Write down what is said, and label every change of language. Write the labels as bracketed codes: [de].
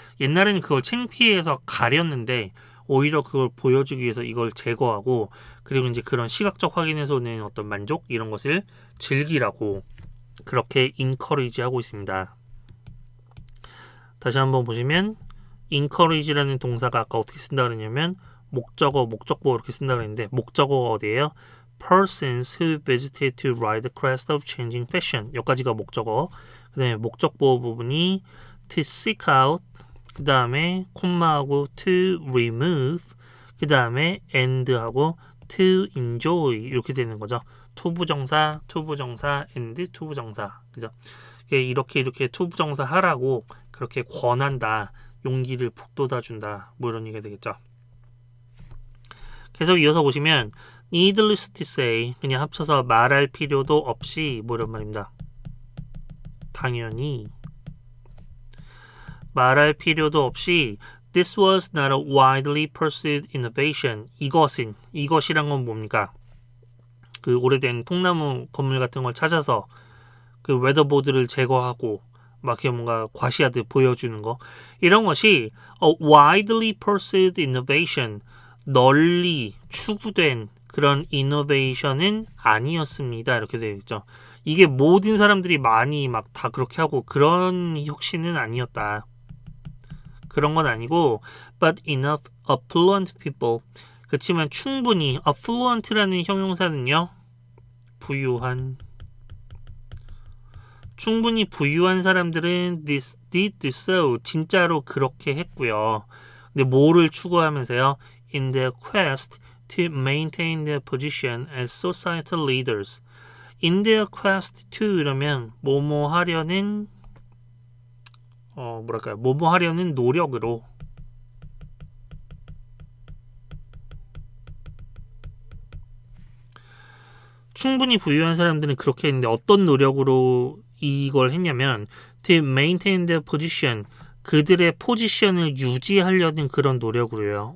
[ko] 옛날에는 그걸 창피해서 가렸는데 오히려 그걸 보여주기 위해서 이걸 제거하고 그리고 이제 그런 시각적 확인에서 오는 어떤 만족 이런 것을 즐기라고 그렇게 encourage 하고 있습니다. 다시 한번 보시면 encourage라는 동사가 아까 어떻게 쓴다 그랬냐면 목적어, 목적보 이렇게 쓴다 그랬는데 목적어가 어디예요? [en] persons who visited to ride the crest of changing fashion. [ko] 여기까지가 목적어. 그 다음에 목적보 부분이 [en] to seek out, [ko] 그 다음에 콤마하고 [en] to remove, [ko] 그 다음에 and하고 [en] to enjoy [ko] 이렇게 되는 거죠. 투부정사, 투부정사, and 투부정사. 그죠? 이렇게 투부정사 하라고 그렇게 권한다. 용기를 북돋아 준다. 뭐 이런 얘기가 되겠죠. 계속 이어서 보시면 [en] needless to say [ko] 그냥 합쳐서 말할 필요도 없이 뭐 이런 말입니다. 당연히 말할 필요도 없이 [en] this was not a widely pursued innovation. [ko] 이것이란 건 뭡니까? 그 오래된 통나무 건물 같은 걸 찾아서 그 웨더보드를 제거하고 막 이렇게 뭔가 과시하듯 보여주는 거 이런 것이 [en] a widely pursued innovation [ko] 널리 추구된 그런 이노베이션은 아니었습니다. 이렇게 되어 있죠. 이게 모든 사람들이 많이 막 다 그렇게 하고 그런 혁신은 아니었다. 그런 건 아니고 [en] but enough affluent people [ko] 그렇지만 충분히 affluent라는 형용사는요. 충분히 부유한 사람들은 [en] did so [ko] 진짜로 그렇게 했고요. 근데 뭐를 추구하면서요? [en] In their quest to maintain their position as societal leaders. In their quest to [ko] 이러면 뭐뭐 하려는 뭐뭐 하려는 노력으로 충분히 부유한 사람들은 그렇게 했는데 어떤 노력으로 이걸 했냐면 [en] to maintain their position [ko] 그들의 포지션을 유지하려는 그런 노력으로요.